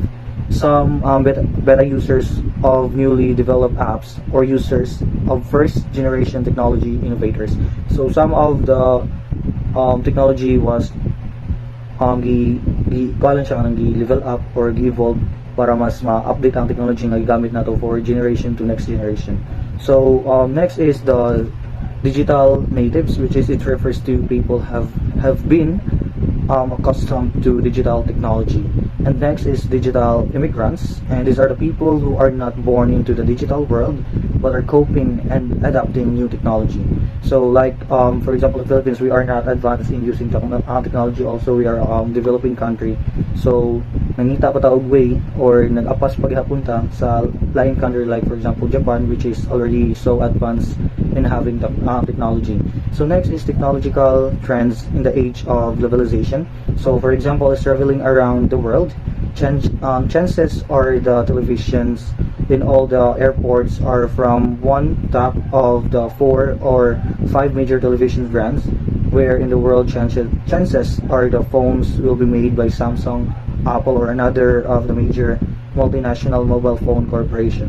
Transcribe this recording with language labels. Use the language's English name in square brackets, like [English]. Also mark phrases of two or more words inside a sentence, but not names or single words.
[English] Some beta users of newly developed apps or users of first generation technology innovators. So some of the technology was level up or evolve [Cebuano] para mas ma-update ang technology na gamit nato [English] for generation to next generation. So next is the digital natives, which is it refers to people have been accustomed to digital technology. And next is digital immigrants, and these are the people who are not born into the digital world but are coping and adapting new technology. So like for example, the Philippines, we are not advanced in using technology. Also, we are developing country. So [Cebuano] nangita pa taog way or nag-apas paghapunta sa lain country, [English] like for example Japan, which is already so advanced in having the technology. So next is technological trends in the age of globalization. So for example, is traveling around the world, chances are the televisions in all the airports are from one top of the 4 or 5 major television brands, where in the world chances are the phones will be made by Samsung, Apple, or another of the major multinational mobile phone corporation.